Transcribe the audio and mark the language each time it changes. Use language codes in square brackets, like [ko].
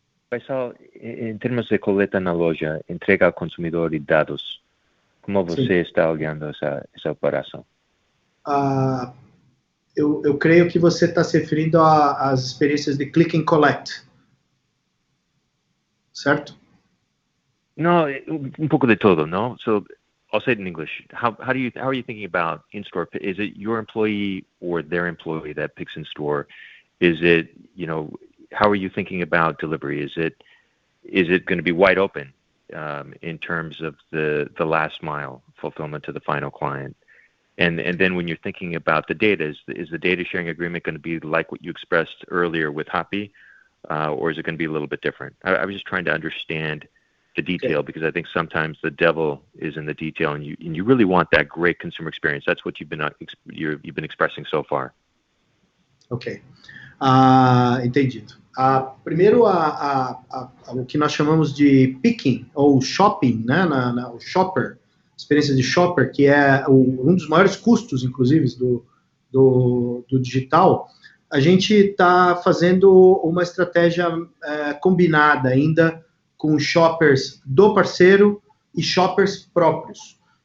[pt] Pessoal, em termos de coleta na loja, entrega ao consumidor e dados, como você está olhando essa operação? Eu creio que você está se referindo às experiências de click and collect, certo? Não, um pouco de todo, não? [en] I'll say it in English. How are you thinking about in-store? Is it your employee or their employee that picks in store? Is it, how are you thinking about delivery? Is it going to be wide open in terms of the last mile fulfillment to the final client? And then when you're thinking about the data, is the data sharing agreement going to be like what you expressed earlier with Happy, or is it going to be a little bit different? I was just trying to understand the detail, because I think sometimes the devil is in the detail, and you really want that great consumer experience. That's what you've been expressing so far. [pt] Ok, entendido. Primeiro, o que nós chamamos de picking, ou shopping, né, o shopper, experiência de shopper, que é um dos maiores custos, inclusive, do digital. A gente está fazendo uma estratégia combinada ainda com shoppers do parceiro e shoppers próprios.